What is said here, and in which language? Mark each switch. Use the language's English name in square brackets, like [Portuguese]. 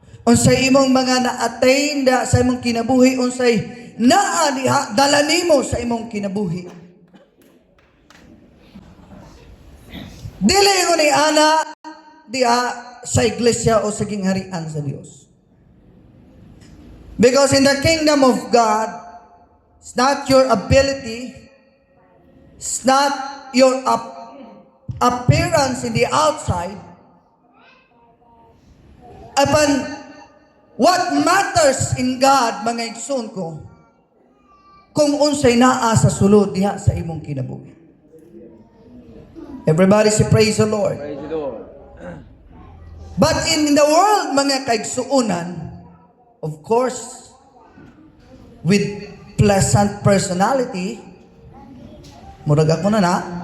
[Cebuano] Unsay imong mga na-attain sa imong kinabuhi, unsay naa diha dala nimo sa imong kinabuhi. Dili ko ni ana diha sa iglesia o sa gingharian sa Dios. [English] Because in the kingdom of God, it's not your ability, it's not your appearance in the outside. Upon what matters in God, [Cebuano] mga igsoon ko, kung unsay naa sa sulod diha sa imong kinabuhi. [English] Everybody say praise the Lord. Praise the Lord. But in the world, [Cebuano] mga kaigsuunan, [English] of course, with pleasant personality, [Cebuano] murag ako na,